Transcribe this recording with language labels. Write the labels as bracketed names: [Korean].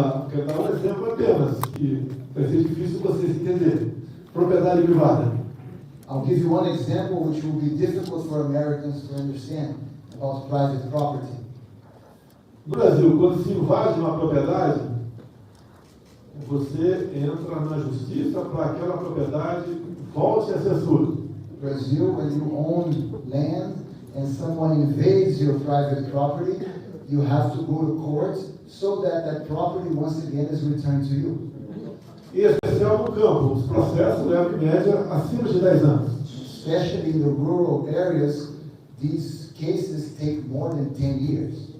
[Portuguese] Quero dar um exemplo apenas, que vai ser difícil vocês entenderem. Propriedade privada. [English] I'll give you one example which will be difficult for Americans to understand about private property. [Portuguese] No Brasil, quando se invade uma propriedade, você entra na justiça para aquela propriedade volte a ser sua. [English] Brazil, when you own land and someone invades your private property, you have to go to court so that that property once again is returned to you. [Portuguese] Em especial no campo, os processos levam em média acima de 10 anos. [English] Especially in the rural areas, these cases take more than 10 years.